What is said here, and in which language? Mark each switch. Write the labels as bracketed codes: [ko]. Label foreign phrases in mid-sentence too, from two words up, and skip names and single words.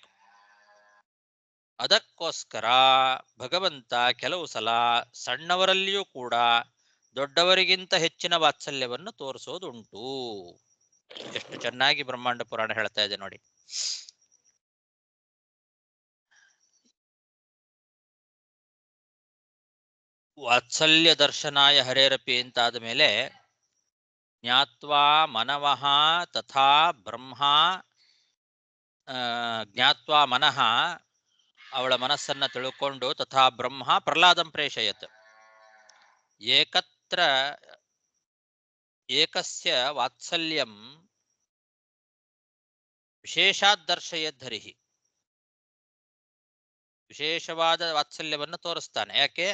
[kn] ಅದಕ್ಕೋಸ್ಕರ ಭಗವಂತ ಕೆಲವು ಸಲ ಸಣ್ಣವರಲ್ಲಿಯೂ ಕೂಡ ದೊಡ್ಡವರಿಗಿಂತ ಹೆಚ್ಚಿನ ವಾತ್ಸಲ್ಯವನ್ನು ತೋರಿಸೋದುಂಟು. ಎಷ್ಟು ಚೆನ್ನಾಗಿ ಬ್ರಹ್ಮಾಂಡ ಪುರಾಣ ಹೇಳ್ತಾ ಇದೆ ನೋಡಿ. [sa] ವಾತ್ಸಲ್ಯ ದರ್ಶನಾಯ ಹರೇರಪಿ [kn] ಅಂತಾದ ಮೇಲೆ [sa] ಜ್ಞಾತ್ವಾ ಮನವಃ ತಥಾ ಬ್ರಹ್ಮ ಜ್ಞಾತ್ವಾ ಮನಃ, [kn] ಅವಳ ಮನಸ್ಸನ್ನ ತಿಳ್ಕೊಂಡು [sa] ತಥಾ ಬ್ರಹ್ಮ ಪ್ರಹ್ಲಾದಂ ಪ್ರೇಷಯತ್. ಏಕತ್ರ ಏಕಸ್ಯ ವಾತ್ಸಲ್ಯಂ ವಿಶೇಷಾತ್ ದರ್ಶಯದ್ಧರಿಹಿ. [kn] ವಿಶೇಷವಾದ ವಾತ್ಸಲ್ಯವನ್ನು ತೋರಿಸ್ತಾನೆ. ಯಾಕೆ?